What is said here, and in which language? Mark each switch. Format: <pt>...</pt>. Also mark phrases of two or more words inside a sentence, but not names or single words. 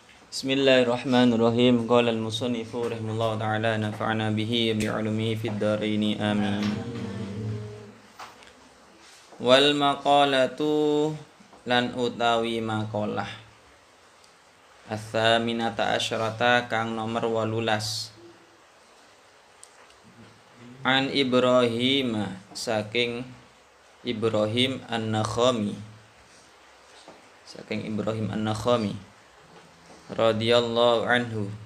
<ar>بسم الله الرحمن الرحيم. قال المصنف رحمه الله تعالى نفعنا به بعلومه في الدارين آمين. والمقالة</ar> <jv>lan utawi</jv> <ar>مقالة الثامنة عشرة</ar> <jv>kang nomor 18 an Ibrahim saking Ibrahim An-Nakhami</jv> <ar>رضي الله عنه.</ar>